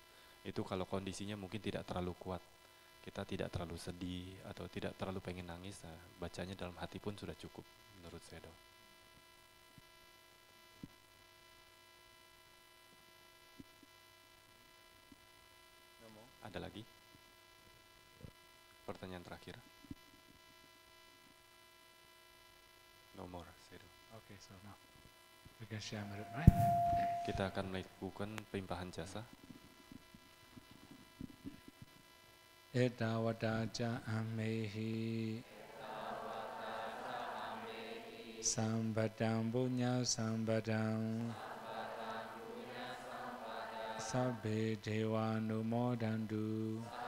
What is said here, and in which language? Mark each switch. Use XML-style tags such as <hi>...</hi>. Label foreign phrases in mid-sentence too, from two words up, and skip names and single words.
<id>Itu kalau kondisinya mungkin tidak terlalu kuat, kita tidak terlalu sedih atau tidak terlalu pengen nangis, bacanya dalam hati pun sudah cukup menurut saya. Ada lagi? Pertanyaan terakhir.</id> <en>No more. Okay, so now we can share merit, right?</en> <id>Kita akan melakukan pelimpahan jasa.</id> <pi>Etawadaja amehi Sampadang punya sampadang. Sabbe dewa numodantu.</pi>